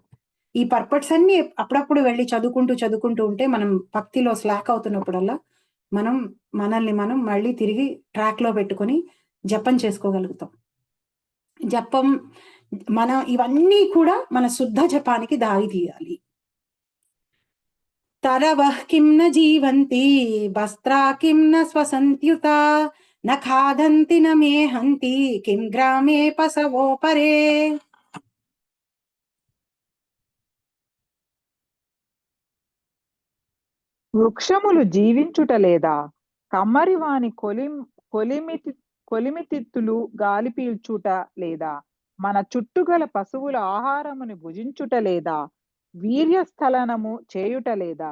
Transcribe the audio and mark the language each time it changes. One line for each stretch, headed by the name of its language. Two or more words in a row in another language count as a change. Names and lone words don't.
Telugu: ఈ పర్పట్స్ అన్ని అప్పుడప్పుడు వెళ్ళి చదువుకుంటూ ఉంటే మనం భక్తిలో స్లాక్ అవుతున్నప్పుడల్లా మనల్ని మనం మళ్ళీ తిరిగి ట్రాక్ లో పెట్టుకొని జపం చేసుకోగలుగుతాం. ఇవన్నీ కూడా మన శుద్ధ జపానికి దారి తీయాలి.
Sanskrit: तरवः किं न जीवन्ति वस्त्रा किं न स्वसन्त्युता न खादन्ति न मेहन्ति किं ग्रामे पशवो परे.
Telugu: వృక్షములు జీవించుట లేదా, కమ్మరి వాని కొలిమితిత్తులు గాలి పీల్చుట లేదా, మన చుట్టుగల పశువుల ఆహారముని భుజించుట లేదా, వీర్యస్థలనము చేయుట లేదా.